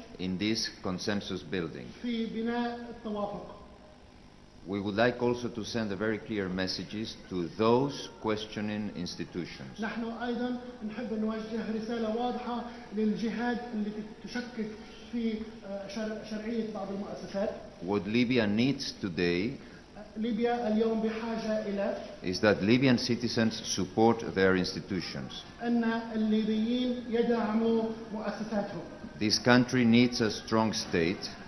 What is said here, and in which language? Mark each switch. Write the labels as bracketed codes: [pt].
[en] in this consensus building. [ar] في بناء التوافق. [en] We would like also to send a very clear messages to those questioning institutions. [ar] نحن أيضا نحب نوجه رسالة واضحة للجهات التي تشكك في شرعية بعض المؤسسات. [en] What Libya needs today [ar] ليبيا اليوم بحاجة إلى [en] is that Libyan citizens support their institutions. [ar] أن الليبيين يدعموا مؤسساتهم. [en] This country needs a strong state,